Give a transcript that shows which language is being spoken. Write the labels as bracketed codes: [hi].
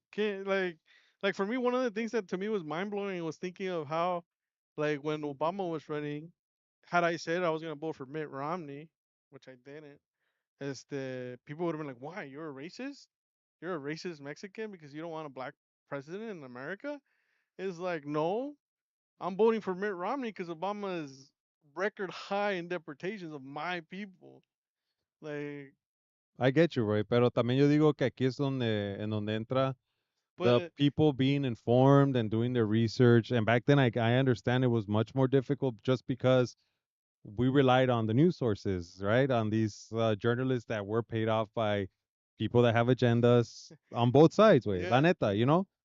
[en] Can't like for me, one of the things that to me was mind blowing was thinking of how like when Obama was running, had I said I was gonna vote for Mitt Romney, which I didn't, as the people would have been like, "Why? You're a racist? You're a racist Mexican because you don't want a black president in America?" It's like, no, I'm voting for Mitt Romney because Obama is record high in deportations of my people. Like, I get you, right? [es] Pero también yo digo que aquí es en donde entra the [en] but people being informed and doing their research. And back then, I understand it was much more difficult just because we relied on the news sources, right? On these journalists that were paid off by people that have agendas on both sides, way. [es] La [en] yeah. [es] neta.